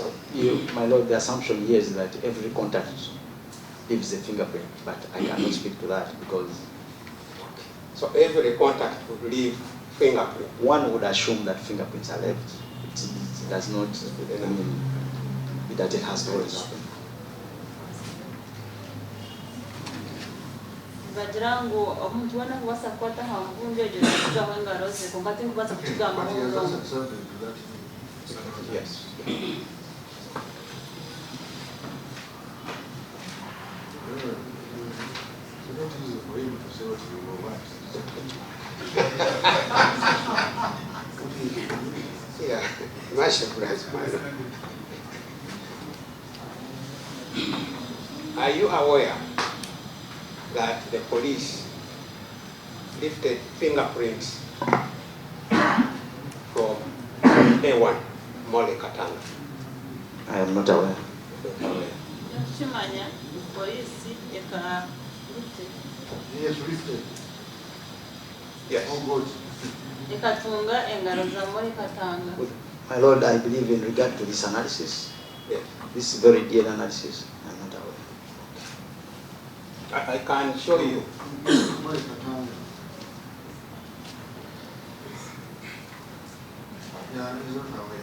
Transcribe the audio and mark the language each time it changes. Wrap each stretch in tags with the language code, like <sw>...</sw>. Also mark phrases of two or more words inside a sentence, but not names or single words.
<en>My lord, the assumption here is that every contact leaves a fingerprint, but I cannot speak to that because So every contact would leave fingerprint. one would assume that fingerprints are left. It does not mean that it has always happened.</en> <ttj>bagira ngo omuntu wona kubasa kwata ha mvunja ejo kugaho engaro ze kumbati nkubasa kukigamba</ttj> <en>But he has</en> <ttj>ngo</ttj> <en>not accepted that. Yes. It's not easy for him to say what he wants. Yeah, much surprised, my lord. Are you aware that the police lifted fingerprints from A1, Molly Katanga? I am not aware.</en> <ttj>kimanya polisi eka</ttj> <en>Yes, lifted. Yes. Oh, good.</en> <ttj>ekatunga engaro za Molly Katanga.</ttj> <en>My lord, I believe in regard to this analysis, Yes. this very dear analysis, I am not aware. I can show you. Molly Katanga. Yeah, he's not aware.</en>